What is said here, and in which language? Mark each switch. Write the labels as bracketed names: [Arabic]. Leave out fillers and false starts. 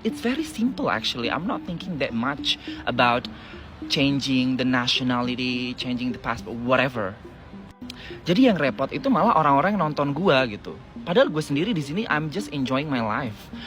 [English] It's very simple actually. I'm not thinking that much about changing the nationality, changing the passport, whatever. [Indonesian] Jadi yang repot itu malah orang-orang yang nonton gue gitu. Padahal gue sendiri di sini [English] I'm just enjoying my life.